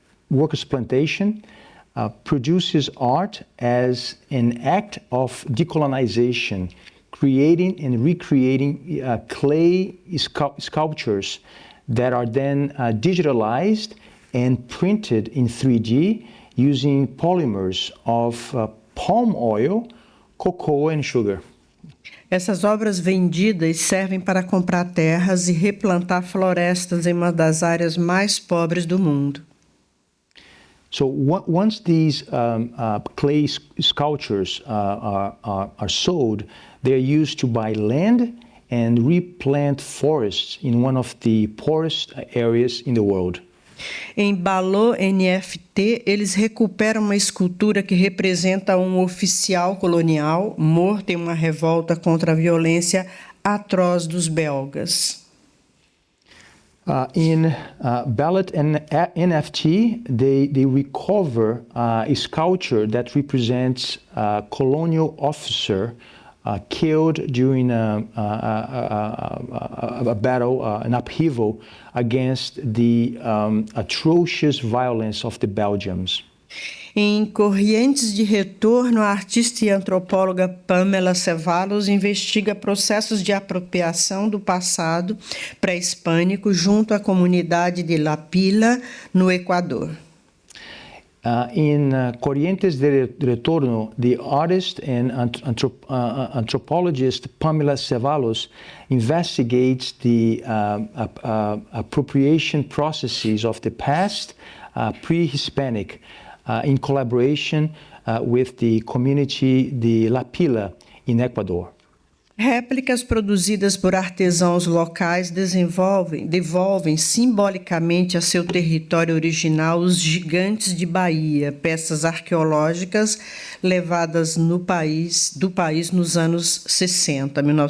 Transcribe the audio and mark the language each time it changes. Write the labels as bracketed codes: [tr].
[en] workers plantation produces art as an act of decolonization, creating and recreating clay sculptures that are then digitalized and printed in 3D using polymers of palm oil, cocoa and sugar. [pt] Essas obras vendidas servem para comprar terras e replantar florestas em uma das áreas mais pobres do mundo. [en] So once these clay sculptures are sold, they are used to buy land and replant forests in one of the poorest areas in the world. [pt] Em Balô NFT, eles recuperam uma escultura que representa um oficial colonial morto em uma revolta contra a violência atroz dos belgas. [en] In Ballot NFT, they recover a sculpture that represents a colonial officer killed during a battle, an upheaval against the atrocious violence of the Belgians. [pt] Em Correntes de Retorno, a artista e antropóloga Pamela Cevallos investiga processos de apropriação do passado pré-hispânico junto à comunidade de La Pila, no Equador. [en] In Corrientes de Retorno, the artist and anthropologist Pamela Cevallos investigates the appropriation processes of the past, pre-Hispanic, in collaboration with the community de La Pila in Ecuador. [pt] Réplicas produzidas por artesãos locais devolvem simbolicamente a seu território original os gigantes de Bahia, peças arqueológicas levadas do país nos anos 1960.